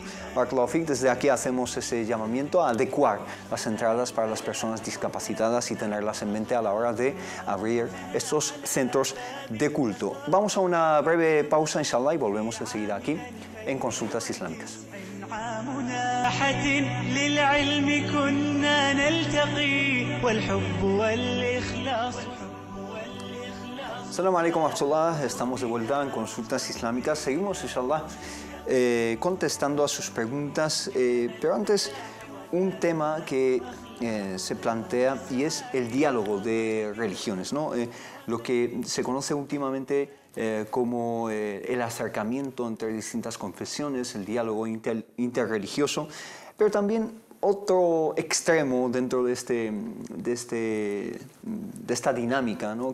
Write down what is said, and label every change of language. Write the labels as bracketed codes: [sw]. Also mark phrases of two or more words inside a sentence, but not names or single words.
[es] Taoufik, desde aquí hacemos ese llamamiento a adecuar las entradas para las personas discapacitadas y tenerlas en mente a la hora de abrir estos centros de culto. Vamos a una breve pausa, inshallah, y volvemos enseguida aquí en Consultas Islámicas. [ar] للعلم كنا نلتقي والحب والإخلاص. السلام عليكم ورحمة الله. [es] Estamos de vuelta en Consultas Islámicas. Seguimos, inshallah, contestando a sus preguntas, pero antes un tema que se plantea y es el diálogo de religiones, ¿no? Lo que se conoce últimamente como el acercamiento entre distintas confesiones, el diálogo interreligioso, pero también otro extremo dentro de esta dinámica, ¿no?